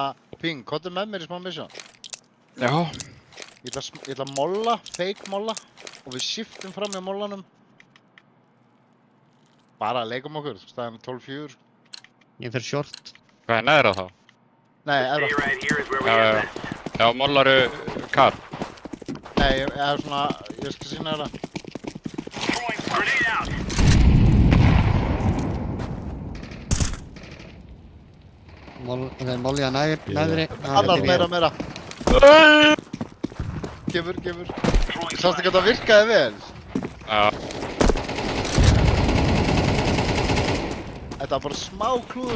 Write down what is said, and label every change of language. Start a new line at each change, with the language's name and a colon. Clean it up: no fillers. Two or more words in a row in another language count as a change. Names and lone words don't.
Icelandic: Ping, komdu með mér í smá mission. Já. Ég ætla að molla, fake molla. Og við shiftum fram í mollanum. Bara leikum okkur, staðan 12-4. Ég fer short. Hvað er neðra þá? Nei,
English: Stay
Icelandic: eða.
English: right here is where we
Icelandic: Já,
English: have
Icelandic: já.
English: best.
Icelandic: Já, mollaru kar. Nei, ég er svona, ég skal sína þér það.
English: Throwing grenade out.
Icelandic: Þeir molja neðri. Annar meira. Gefur.
English: Throwing
Icelandic: Sástu
English: flashbang.
Icelandic: hvað það virkaði vel? Já, Þetta var bara smá klúður.